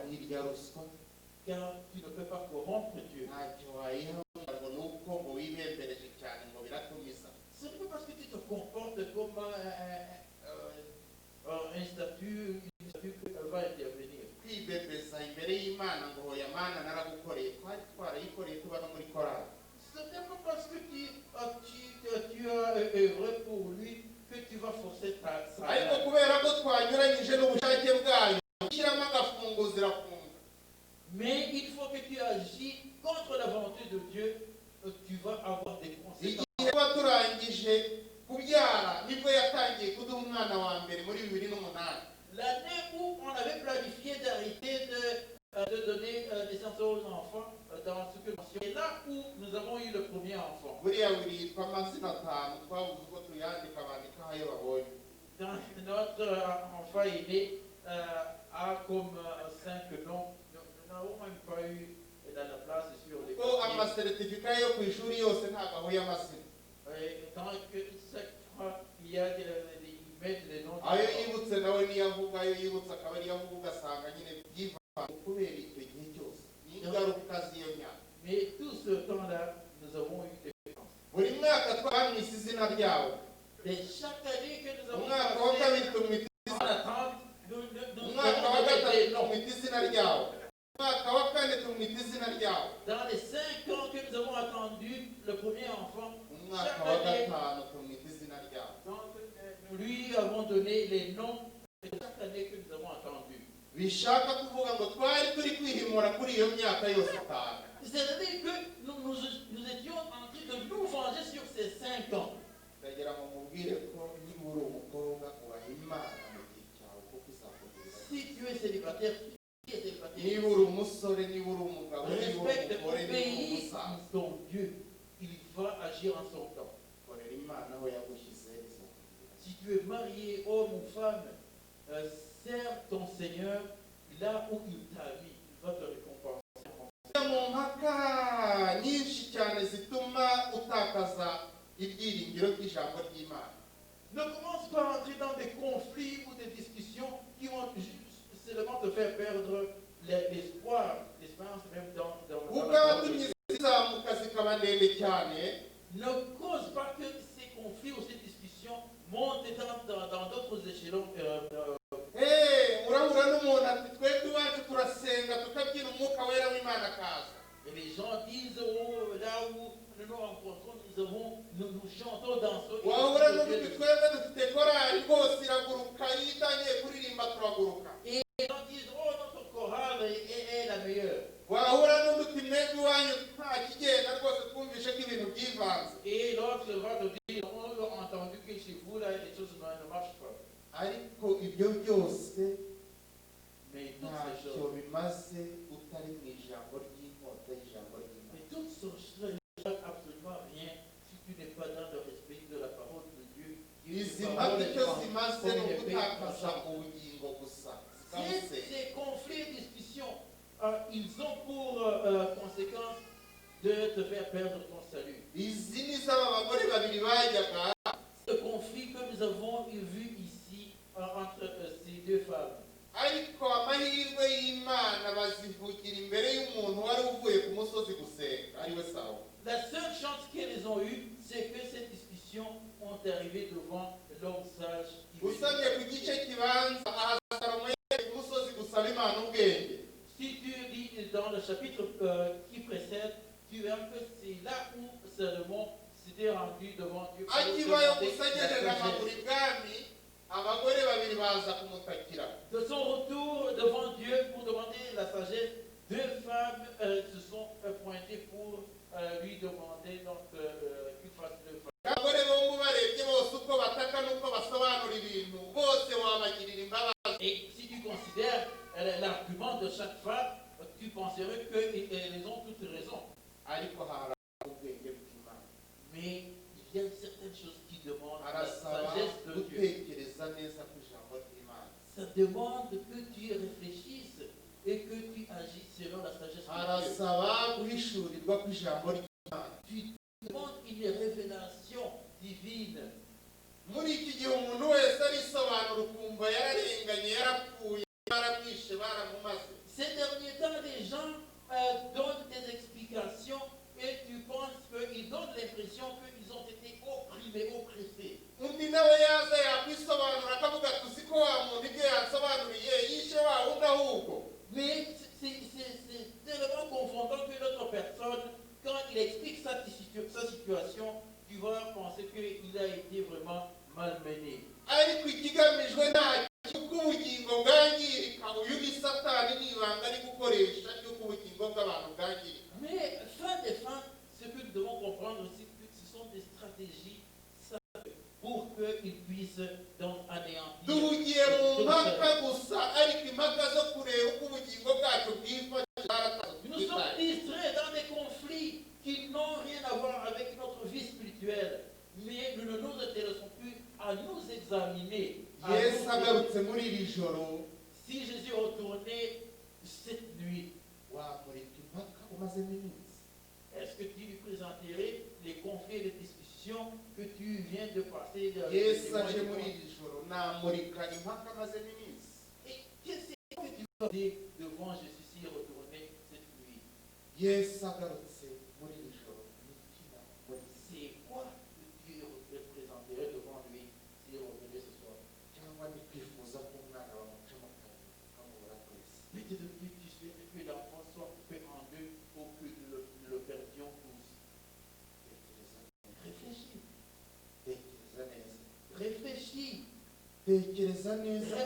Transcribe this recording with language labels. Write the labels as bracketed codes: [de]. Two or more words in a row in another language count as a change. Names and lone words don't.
[rw] ntirya ruswa [fr] Car tu ne peux pas corrompre Dieu. [rw] ntacyo wayiha ngo ni uko ngo wibembereje cyane ngo biratumiza. [fr] Ce n'est pas parce que tu te comportes comme un statut qu'elle va intervenir. [rw] kwibebeza imbere y'Imana ngo hoya Mana naragukoreye twari twarayikoreye tuba no muri korali. [fr] Ce n'est pas parce que tu as œuvré pour lui que tu vas forcer sa [rw] ariko [fr] main. [rw] kubera ko twanyuranyije n'ubushake bwayo ushyiramo agafunguzo irafunga. [fr] Mais il faut que tu agis contre la volonté de Dieu, tu vas avoir des conséquences. [rw] igihe tuba turangije kubyara nibwo yatangiye kuduha umwana wa mbere muri 2008. [fr] L'année où on avait planifié d'arrêter de donner naissance aux enfants dans ce que c'est là où nous avons eu le premier enfant. [rw] buriya witwa amazina atanu twabuze uko tuyandika bandikaho ayo babonye. [fr] Dans notre enfant aîné a comme 5 noms. Nous n'avons même pas eu dans la place sur les [rw] ko [fr] papiers. [rw] amasertifika yo ku ishuri yose ntabwo ahuye amazina. [fr] Tant que chaque fois il y a ils mettent les noms. [rw] ayo yibutse nawe niyo avuga, ayo yibutse akaba ariyo avuga, ugasanga nyine byivanga kubera icyo gihe cyose n'ingaruka z'iyo myaka. [fr] Mais tout ce temps-là, nous avons eu des dépenses. [rw] buri mwaka twamwise izina ryawo. [fr] Et chaque année que nous avons [rw] umwaka wa kabiri tumwita [fr] en attente, nous [rw] umwaka wa [fr] avons [rw] gatatu [fr] des noms. [rw] tumwita izina ryawo. umwaka wa kane tumwita izina ryawo. [fr] Dans les 5 ans que nous avons attendu le premier enfant, [rw] umwaka [fr] chaque [rw] wa [fr] année, [rw] gatanu tumwita izina ryawo. [fr] donc, nous lui avons donné les noms de chaque année que nous avons attendu. [rw] bishaka kuvuga ngo twari turi kwihimura kuri iyo myaka yose itanu. [fr] C'est-à-dire que nous étions en train de nous venger sur ces 5 ans. [rw] ndagira ngo mubwire ko niba uri umukobwa ubaha Imana mu gihe cyawe kuko izakugirira. [fr] Si tu es célibataire, tu es célibataire. [rw] niba uri umusore, niba uri umugabo, niba uri [fr] Respecte [rw] umugore, [fr] ton [rw] niba uri [fr] pays, [rw] umusaza, [fr] ton Dieu. Il va agir en son temps. [rw] korera Imana aho yagushyize izakugirira. [fr] Si tu es marié, homme ou femme, sers ton Seigneur là où il t'a mis. Il va te récompenser. [rw] mu mpaka nyinshi cyane zituma utakaza ibyiringiro by'ijambo ry'Imana. [fr] Ne commence pas à entrer dans des conflits ou des discussions qui vont seulement te faire perdre l'espoir, l'espérance même dans [rw] kuko [fr] la [rw] abatumye zizamuka zikaba ndende cyane. [fr] Ne cause pas que ces conflits ou ces discussions montent dans d'autres échelons. [rw] urahura n'umuntu ati twebwe iwacu turasenga tukabyina umwuka wera w'Imana akaza. [fr] Et les gens disent, oh, là où nous nous rencontrons, nous chantons, dansons. [rw] wahura n'undi twebwe dufite korali rwose iraguruka, iyo itangiye kuririmba turaguruka. [fr] Et les gens disent, oh, notre chorale est la meilleure. [rw] wahura n'undi uti mwebwe iwanyu nta kigenda rwose twumvishe ko ibintu byivanze. [fr] Et l'autre va te dire, on a entendu que chez vous, là, les choses ne marchent pas. [rw] ariko ibyo byose [fr] Mais toutes ces [rw] ntacyo [fr] choses, [rw] bimaze utari mu ijambo ry'inkota y'ijambo ry'Imana. [fr] mais toutes ces choses ne servent absolument rien si tu n'es pas dans le respect de la parole de Dieu. [rw] izi mpaka icyo zimaze ni ugutakaza ubugingo gusa zikamusenya. [fr] Ces conflits et discussions, ils ont pour conséquence de te faire perdre ton salut. [rw] izi ni z'aba bagore babiri bajyaga. [fr] Ce conflit que nous avons vu ici entre ces deux femmes. [rw] ariko amahirwe y'Imana bazivugira imbere y'umuntu wari uvuye ku musozi gusenga ari we Sawuli. [fr] La seule chance qu'elles ont eue, c'est que ces discussions ont arrivé devant l'homme sage. [rw] usabye ku gice kibanza aha Salomo yari ku musozi gusa [fr] que c'est là où Salomon s'était rendu devant Dieu pour [rw] akivayo [fr] demander [rw] gusa [fr] la [rw] agejeje amaguru [fr] sagesse. [rw] ibwami abagore babiri baza kumutakira. [fr] De son retour devant Dieu pour demander la sagesse, deux femmes se sont pointées pour lui demander donc qu'il fasse le faveur. [rw] abagore bombi barebye bose uko bataka n'uko basobanura ibintu bose wabagirira imbabazi. [fr] Et si tu considères l'argument de chaque femme, tu penserais qu'elles ont toutes raison. [rw] ariko hari ubwenge bw'Imana. [fr] Mais il y a certaines choses qui demandent la [rw] arasaba [fr] sagesse de Dieu. [rw] gutekereza neza ku ijambo ry'Imana. [fr] Ça demande que tu réfléchisses et que tu agisses selon la sagesse de Dieu. [rw] arasaba guhishurirwa ku ijambo ry'Imana. [fr] Tu demandes une révélation divine. [rw] muri iki gihe umuntu wese arisobanura ukumva yararenganye yarapfuye baramwishe baramumaze. [fr] Ces derniers temps, les gens donnent des explications et tu penses qu'ils donnent l'impression qu'ils ont été opprimés, oppressés. [rw] undi nawe yaza yakwisobanura akavuga ati uzi ko wa muntu ibyo yansobanuriye yishe wa wundi ahubwo. [fr] Mais c'est tellement confondant que l'autre personne, quand il explique sa situation, tu vas penser qu'il a été vraiment malmené. [rw] ariko ikigamijwe nta cy'uko ubugingo bwangirika. uyu ni satani n'ibanga ari gukoresha ry'uko ubugingo bw'abantu bwangirika. [fr] Mais fin des fins, ce que nous devons comprendre aussi, que ce sont des stratégies pour qu'ils puissent donc anéantir. [rw] duhugiye mu mpaka gusa ariko impaka zo kureba uko ubugingo bwacu bwifashe. [fr] Nous sommes distraits dans des conflits qui n'ont rien à voir avec notre vie spirituelle, mais nous ne nous intéressons plus à nous examiner. [rw] yesu agarutse muri iri joro [fr] Si Jésus retournait cette nuit, [rw] wamurika impaka umazemo iminsi. [fr] est-ce que tu lui présenterais les conflits et les discussions que tu viens de passer de [rw] yesu aje muri iri joro namurika impaka amazemo iminsi. [fr] Et qu'est-ce que tu vas dire devant Jésus s'il retournait cette nuit? [rw] yesu agarutse muri iri joro imitima muri [fr] C'est quoi que tu représenterais devant lui s'il revenait ce soir? [rw] cyangwa ni kwifuza ko umwana bamuca mu kanwa ukamubura twese. [fr] Peut-être que tu souhaites que l'enfant soit coupé en deux pour que nous le perdions tous. Réfléchis, [rw] tekereza neza [fr] réfléchis, [rw] tekereza neza ku